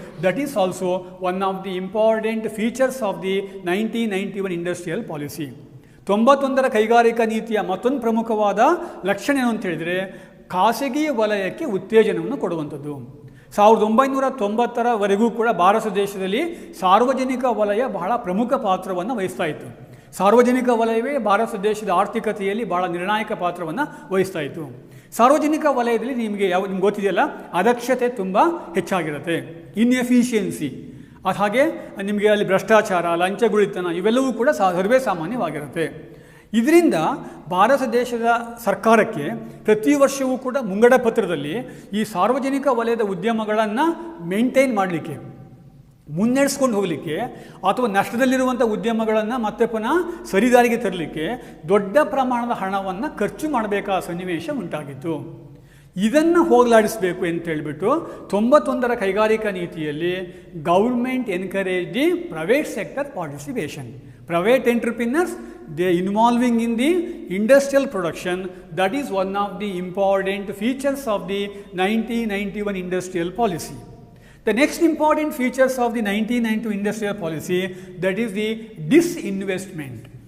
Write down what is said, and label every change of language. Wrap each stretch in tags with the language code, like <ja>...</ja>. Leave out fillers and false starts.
<en>That is also one of the important features of the 1991 industrial policy.</en> <kn>91ರ ಕೈಗಾರಿಕಾ ನೀತಿಯ ಮತ್ತೊಂದು ಪ್ರಮುಖವಾದ ಲಕ್ಷಣ ಏನು ಅಂತ ಹೇಳಿದರೆ ಖಾಸಗಿ ವಲಯಕ್ಕೆ ಉತ್ತೇಜನವನ್ನು ಕೊಡುವಂಥದ್ದು. 1990ರವರೆಗೂ ಕೂಡ ಭಾರತ ದೇಶದಲ್ಲಿ ಸಾರ್ವಜನಿಕ ವಲಯ ಬಹಳ ಪ್ರಮುಖ ಪಾತ್ರವನ್ನು ವಹಿಸ್ತಾ ಇತ್ತು. ಸಾರ್ವಜನಿಕ ವಲಯವೇ ಭಾರತ ದೇಶದ ಆರ್ಥಿಕತೆಯಲ್ಲಿ ಬಹಳ ನಿರ್ಣಾಯಕ ಪಾತ್ರವನ್ನು ವಹಿಸ್ತಾ ಇತ್ತು. ಸಾರ್ವಜನಿಕ ವಲಯದಲ್ಲಿ ನಿಮಗೆ ಗೊತ್ತಿದೆಯಲ್ಲ, ಅದಕ್ಷತೆ ತುಂಬ ಹೆಚ್ಚಾಗಿರುತ್ತೆ, ಇನ್ಎಫಿಷಿಯನ್ಸಿ, ಹಾಗೆ ನಿಮಗೆ ಅಲ್ಲಿ ಭ್ರಷ್ಟಾಚಾರ, ಲಂಚಗುಳಿತನ ಇವೆಲ್ಲವೂ ಕೂಡ ಸರ್ವೇ ಸಾಮಾನ್ಯವಾಗಿರುತ್ತೆ. ಇದರಿಂದ ಭಾರತ ದೇಶದ ಸರ್ಕಾರಕ್ಕೆ ಪ್ರತಿ ವರ್ಷವೂ ಕೂಡ ಮುಂಗಡ ಪತ್ರದಲ್ಲಿ ಈ ಸಾರ್ವಜನಿಕ ವಲಯದ ಉದ್ಯಮಗಳನ್ನು ಮೇಂಟೈನ್ ಮಾಡಲಿಕ್ಕೆ, ಮುನ್ನಡೆಸ್ಕೊಂಡು ಹೋಗಲಿಕ್ಕೆ ಅಥವಾ ನಷ್ಟದಲ್ಲಿರುವಂಥ ಉದ್ಯಮಗಳನ್ನು ಮತ್ತೆ ಪುನಃ ಸರಿದಾರಿಗೆ ತರಲಿಕ್ಕೆ ದೊಡ್ಡ ಪ್ರಮಾಣದ ಹಣವನ್ನು ಖರ್ಚು ಮಾಡಬೇಕಾದ ಸನ್ನಿವೇಶ ಉಂಟಾಗಿತ್ತು. ಇದನ್ನು ಹೋಗಲಾಡಿಸಬೇಕು ಅಂತ ಹೇಳಿಬಿಟ್ಟು 91ರ ಕೈಗಾರಿಕಾ ನೀತಿಯಲ್ಲಿ</kn> <en>Government encourage the private sector participation. Private entrepreneurs, they involving in the industrial production. That is one of the important features of the 1991 industrial policy. The next important features of the 1992 industrial policy, that is the disinvestment.</en>